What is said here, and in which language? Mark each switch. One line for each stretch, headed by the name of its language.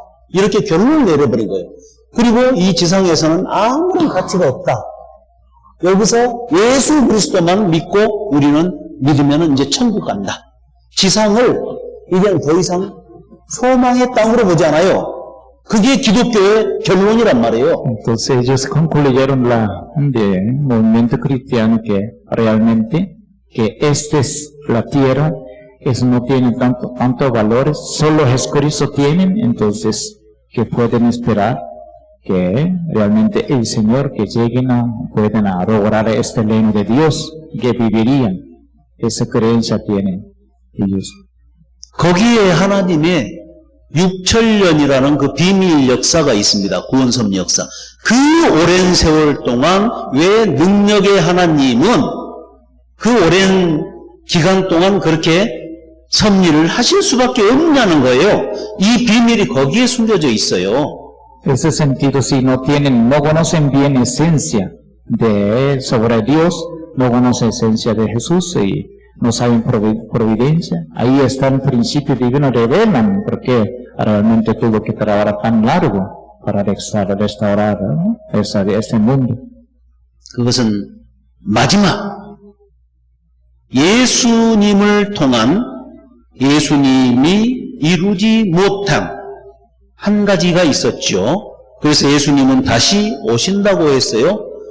Korean: 이렇게 결론을 내려버린 거예요. 그리고 이 지상에서는 아무런 가치가 없다. 여기서 예수 그리스도만 믿고 우리는 믿으면 이제 천국 간다. 지상을 이제 더 이상 소망의 땅으로 보지 않아요. 그게 기독교의 결론이란 말이에요.
Spanish: Entonces ellos concluyeron del movimiento cristiano que realmente que esta es la tierra, eso no tiene tantos valores, solo Jesucristo tienen, entonces que pueden esperar que realmente el Señor que pueden adorar este reino de Dios, que vivirían. Esa creencia tienen ellos.
Korean: 거기에 하나님의 6천년이라는 그 비밀 역사가 있습니다. 구원섭리 역사. 그 오랜 세월 동안 왜 능력의 하나님은 그 오랜 기간 동안 그렇게 섭리를 하실 수밖에 없냐는 거예요. 이 비밀이 거기에 숨겨져 있어요.
Spanish: En ese sentido, si no conocen bien esencia sobre Dios, no conocen esencia de Jesús y no saben providencia, ahí está el principio divino, revelan porque realmente tuvo que trabajar tan largo para restaurar, ¿no? este mundo.
Korean: 그것은 마지막 예수님을 통한 예수님이 이루지 못한 한 가지가 있었죠. 그래서 예수님은 다시 오신다고 했어요.